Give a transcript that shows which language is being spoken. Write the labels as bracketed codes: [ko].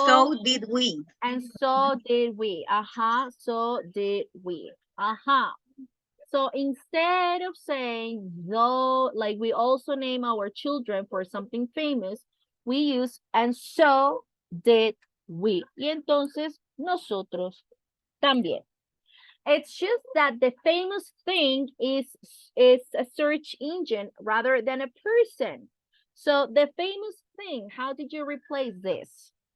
[en] so did we. and so did we. So did we. So instead of saying though, like we also name our children for something famous, we use and so did we. [es] Y entonces nosotros también. [en] It's just that the famous thing is a search engine rather than a person. So the famous thing, how did you replace this?